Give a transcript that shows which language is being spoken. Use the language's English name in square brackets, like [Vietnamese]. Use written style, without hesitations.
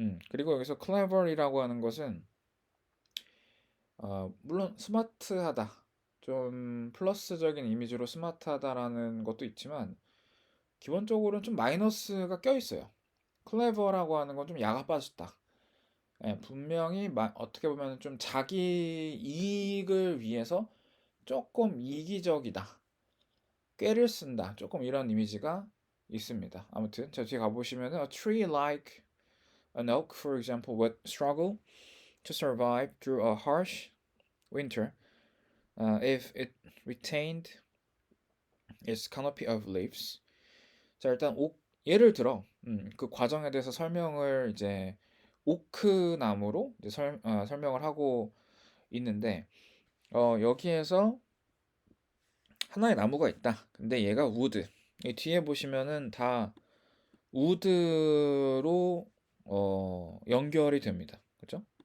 [Korean] 그리고 여기서 clever이라고 하는 것은 물론 스마트하다, 좀 플러스적인 이미지로 스마트하다라는 것도 있지만 기본적으로는 좀 마이너스가 껴 있어요. clever라고 하는 건 좀 야가 빠졌다. 예, 분명히 어떻게 보면 좀 자기 이익을 위해서 조금 이기적이다. 꾀를 쓴다. 조금 이런 이미지가 있습니다. 아무튼 저 뒤에 가보시면 [English] a tree like an oak, for example, would struggle to survive through a harsh winter if it retained its canopy of leaves. [Korean] 자, 일단 예를 들어 그 과정에 대해서 설명을 이제 오크 나무로 이제 설명을 하고 있는데 여기에서 하나의 나무가 있다. 근데 얘가 우드. 이 뒤에 보시면은 다 우드로 연결이 됩니다. 그죠?